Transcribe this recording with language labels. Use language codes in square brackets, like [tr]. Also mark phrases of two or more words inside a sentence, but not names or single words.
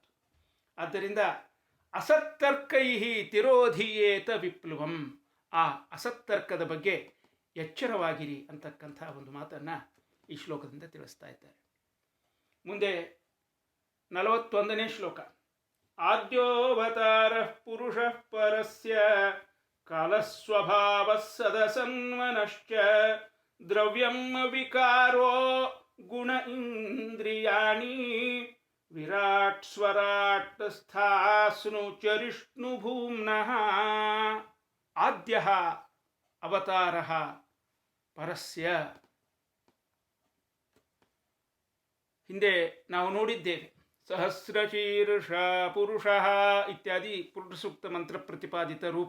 [kn] ಆದ್ದರಿಂದ [sa] ಅಸತ್ತರ್ಕೈ ತಿರೋಧೀಯೇತ ವಿಪ್ಲವಂ, [kn] ಆ ಅಸತ್ತರ್ಕದ ಬಗ್ಗೆ ಎಚ್ಚರವಾಗಿರಿ ಅಂತಕ್ಕಂಥ ಒಂದು ಮಾತನ್ನು ಈ ಶ್ಲೋಕದಿಂದ ತಿಳಿಸ್ತಾ ಇದ್ದಾರೆ. ಮುಂದೆ 41ನೇ ಶ್ಲೋಕ. [sa] ಆದ್ಯೋವತಾರ ಪುರುಷ ಪರಸ್ಯ ಕಾಲಸ್ವಭಾವ ಸದಸನ್ವನಶ್ಚ ದ್ರವ್ಯಂ ವಿಕಾರೋ ಗುಣ ಇಂದ್ರಿಯಾಣಿ ವಿರಾಟ್ ಸ್ವರಾಟ್ ಸ್ಥಾಸ್ನು ಚರಿಷ್ಣು ಭೂಮ್ನಃ. ಆದ್ಯಃ ಅವತಾರಃ ಪರಸ್ಯ. [kn] ಹಿಂದೆ ನಾವು ನೋಡಿದ್ದೇವೆ, [sa] ಸಹಸ್ರಶೀರ್ಷ ಪುರುಷ [kn] ಇತ್ಯಾದಿ ಪುರುಷ ಸೂಕ್ತ ಮಂತ್ರ ಪ್ರತಿಪಾದಿತ ರೂಪ.